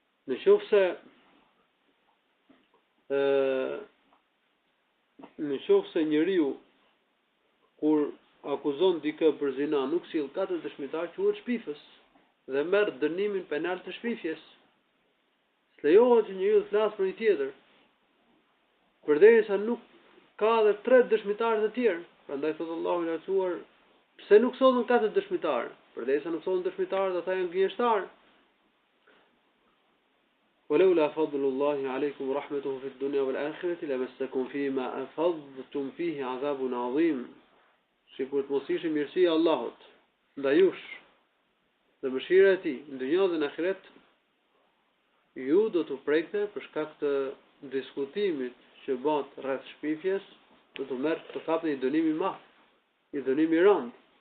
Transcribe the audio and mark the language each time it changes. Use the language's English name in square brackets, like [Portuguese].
[Albanian] Në qoftë se njeriu kur akuzon dikë për zina, nuk sill katër dëshmitar, quhet shpifës dhe merr dënimin penal të shpifjes. S'lejohet që njeriu të flasë për një tjetër, përderisa nuk ka edhe 3 dëshmitarë të tjerë. Prandaj thotë Allahu i lartësuar, pse nuk thonë katër dëshmitarë? Përderisa nuk thonë dëshmitarë, ata janë gënjeshtar. [Arabic] ولولا فضل الله عليكم ورحمته في الدنيا والآخرة لمسكم فيما أفضتم فيه عذاب عظيم. [Albanian] Sikur të mos ishte mirësia e Allahut ndaj jush dhe mëshira e tij në dunjë dhe në ahiret, ju do të prekte për shkak të diskutimit që bëhet rreth shpifjes, do të merr të kapni një dënim i madh, një dënim i rënd.